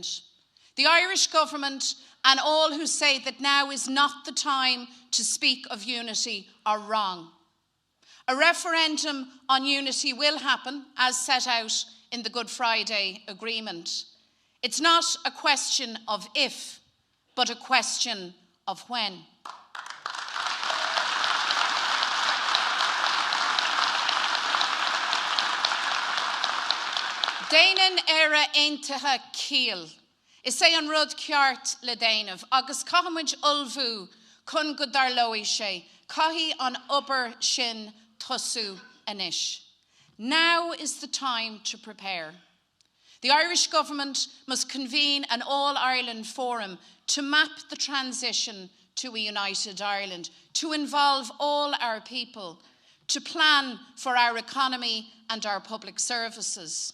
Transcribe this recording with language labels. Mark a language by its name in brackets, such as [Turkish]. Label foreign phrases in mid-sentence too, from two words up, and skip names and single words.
[English] The Irish government and all who say that now is not the time to speak of unity are wrong. A referendum on unity will happen, as set out in the Good Friday Agreement. It's not a question of if, but a question of when. [Irish] Déanann éire aontaithe ciall. Is é an rud ceart le déanamh, agus caithimid ulbhú chun go darlóigh sé, caithí an obair sin tosú anois. [English] Now is the time to prepare. The Irish government must convene an all-Ireland forum to map the transition to a united Ireland, to involve all our people, to plan for our economy and our public services.